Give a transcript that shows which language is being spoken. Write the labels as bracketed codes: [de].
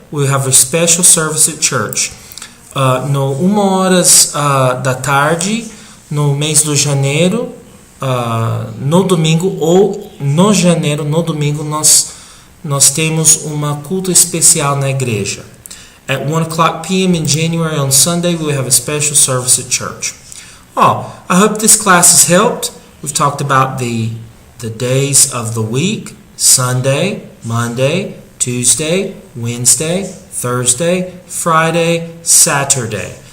[en] We have a special service at church. [pt] No 1 horas da tarde, no mês de janeiro, no domingo, ou no janeiro, no domingo, nós temos uma culto especial na igreja. [en] At 1 o'clock p.m. in January on Sunday, we have a special service at church. I hope this class has helped. We've talked about the days of the week: Sunday, Monday, Tuesday, Wednesday, Thursday, Friday, Saturday.